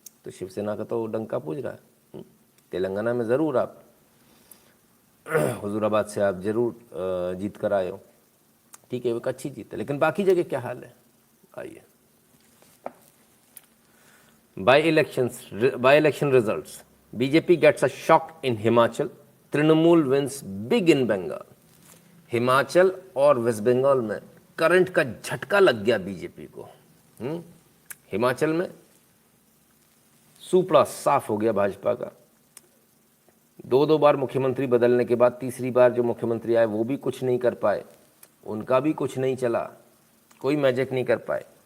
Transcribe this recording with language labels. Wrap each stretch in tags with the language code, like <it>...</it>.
<hi>तो शिवसेना का तो डंका पूज रहा है। तेलंगाना में ज़रूर आप हुजूराबाद से आप ज़रूर जीत कर आए हो, ठीक है, वो एक अच्छी जीत है। लेकिन बाकी जगह क्या हाल है, आइए।</hi> <en>By election results, BJP gets a shock in Himachal, Trinamool wins big in Bengal।</en> <hi>Himachal और वेस्ट बंगाल में करंट का झटका लग गया बीजेपी को। हिमाचल में सुपड़ा साफ हो गया भाजपा का। 2 बार मुख्यमंत्री बदलने के बाद तीसरी बार जो मुख्यमंत्री आए वो भी कुछ नहीं कर पाए, उनका भी कुछ नहीं चला, कोई मैजिक नहीं कर पाए।</hi>